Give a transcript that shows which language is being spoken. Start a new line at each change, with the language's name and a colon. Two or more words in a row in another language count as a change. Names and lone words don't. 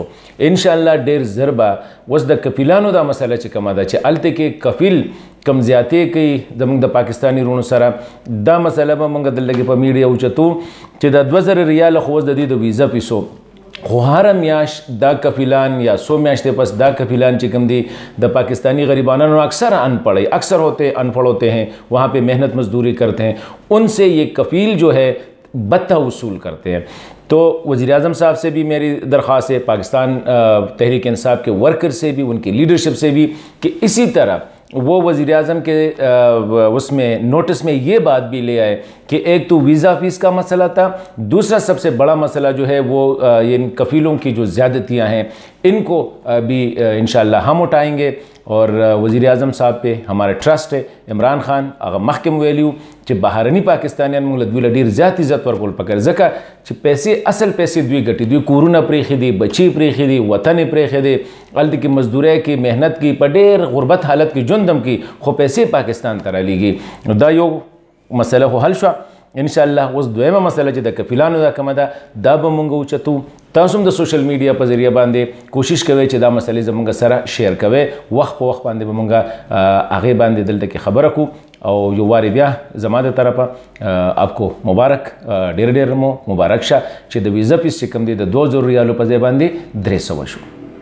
Pashto: انشاءالله ډېر زر به اوس د کفیلانو دا مسله چې کومه ده چې هلته کې کفیل کم زیاتې کوي زموږ د پاکستاني رونو سره دا مسله به موږ دلته په میډیا اوچتو چې د 2,000 ریاله خو اوس د دې د ویزا پیسو خو هر میاشت دا کفیلان یا 100 میاشتیں پس دا کفیلان چې کوم دی د پاکستانی غریبانوں
Urdu: اکثر اکثر انپڑھ ہوتے ہیں وہاں پہ محنت مزدوری کرتے ہیں ان سے یہ کفیل جو ہے بتہ وصول کرتے ہیں. تو وزیر اعظم صاحب سے بھی میری درخواست ہے پاکستان تحریک انصاف کے ورکر سے بھی ان کی لیڈرشپ سے بھی کہ اسی طرح وہ وزیر اعظم کے اس میں نوٹس میں یہ بات بھی لے آئے کہ ایک تو ویزا فیس کا مسئلہ تھا, دوسرا سب سے بڑا مسئلہ جو ہے وہ ان کفیلوں کی جو زیادتیاں ہیں ان کو بھی انشاءاللہ ہم اٹھائیں گے. اور وزیر اعظم صاحب پہ ہمارا ٹرسٹ ہے.
Pashto: عمران خان هغه مخکې ویلیو چې بهرني پاکستانیان موږ له دوی له ډېر زیات عزت ورکول پکار ځکه چې پیسې اصل پیسې دوی ګټي دوی کورونه پرېښي دي بچي پرېښي دي وطن یې پرېښی دی هلته کې مزدورۍ کې محنت کې په ډېر غربت حالت کې ژوند هم کوي خو پیسې پاکستان ته رالیږي. نو دا یو مسله خو حل شوه. انشاءالله اوس دویمه مسله چې د کفیلانو دا کومه ده دا به موږ اوچتو. تاسو هم د
English: social media
Pashto: په ذریعه باندې کوشش کوئ چې دا مسلې زموږ سره شیر کوئ. وخت په وخت باندې به موږ هغې باندې دلته کې خبره کړو او یو وارې بیا زما د طرفه
Urdu: آپ کو مبارک
Pashto: ډېر ډېر مو مبارک شه چې د ویزا فیس چې کوم دی د 2,000 ریالو په ځای باندې 300 شو.